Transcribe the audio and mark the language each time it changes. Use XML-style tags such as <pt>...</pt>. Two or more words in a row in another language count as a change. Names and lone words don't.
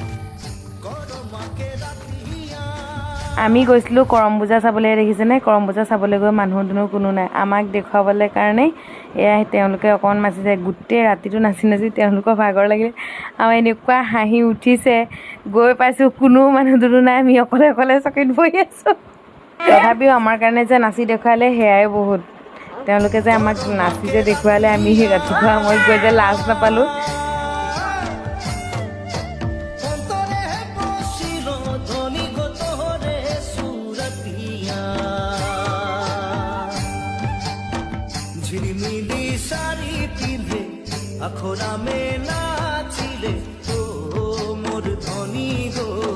<as>আমি গৈছিলোঁ কৰম পূজা চাবলৈ দেখিছেনে কৰম পূজা চাবলৈ গৈ মানুহ দুনুহ কোনো নাই আমাক দেখুৱাবলৈ কাৰণেই এয়া তেওঁলোকে অকণমান নাচিছে গোটেই ৰাতিটো নাচি তেওঁলোকৰ ভাগৰ লাগিলে আমাৰ এনেকুৱা হাঁহি উঠিছে গৈ পাইছোঁ কোনো মানুহ দুনুহ নাই আমি অকলে অকলে চকীত বহি আছোঁ তথাপিও আমাৰ কাৰণে যে নাচি দেখুৱালে সেয়াই বহুত তেওঁলোকে যে আমাক নাচি যে দেখুৱালে আমি ৰাতিপুৱা মই গৈ যে লাজ নাপালোঁ</as> <sck>झिलमिली सारी पिंधे अखोरा में नाचिले ओ मोर धनी गो</sck>